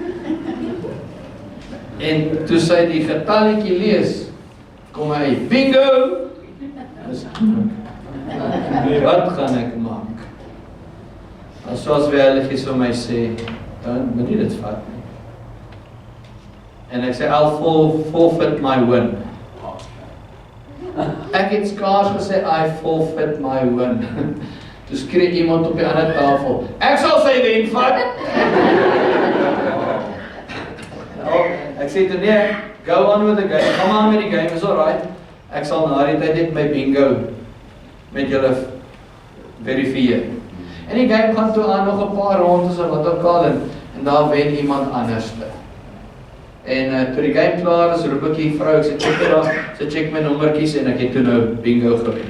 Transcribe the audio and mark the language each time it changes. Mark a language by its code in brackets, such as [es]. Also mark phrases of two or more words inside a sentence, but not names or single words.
[af] En toe sy die getalletjie lees, kom hy, bingo! Wat gaan ek maak? En soos weerligies vir my sê, dan moet nie dit vat nie. En ek sê, [en] I'll forfeit my win. [af] Ek het skaars gesê, [en] I forfeit my win. [af] Toe skree iemand op die ander tafel, ek sal sy wen vat. Ek sê toe nee, [en] go on with the game, [af] kom aan met die game, is alright. Ek sal na die tyd net my bingo met julle verifieer. En die game gaan toe aan nog 'n paar rondes en wat ook al en daar wen iemand anderste. En toe die game klaar is, roep ek die vrou, ek sê check my nommertjies en ek het toe nou bingo gewen.